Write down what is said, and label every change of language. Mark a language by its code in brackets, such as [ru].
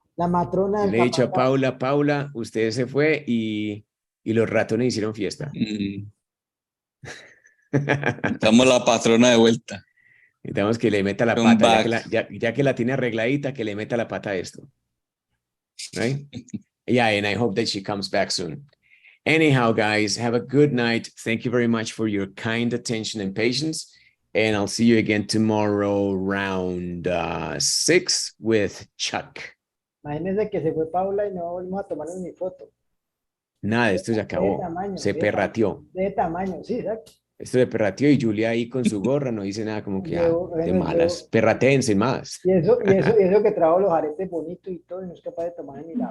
[es] La matrona del Le he dicho a Paula, usted se fue y los ratones hicieron fiesta. Estamos la patrona de vuelta. Necesitamos que le meta la Come pata, ya que la tiene arregladita, que le meta la pata a esto. [en] Right? Yeah, and I hope that she comes back soon. Anyhow, guys, have a good night. Thank you very much for your kind attention and patience. And I'll see you again tomorrow around 6 with Chuck. [es] Imagínense que se fue Paula y no volvimos a tomar ni foto. Nada, esto se acabó. Se perrateó. De tamaño, sí, exacto. Esto de perrateó y Julia ahí con su gorra no dice nada como que de malas. Perratéense más. Y eso que trajo los aretes bonitos y todo y no es capaz de tomar ni la.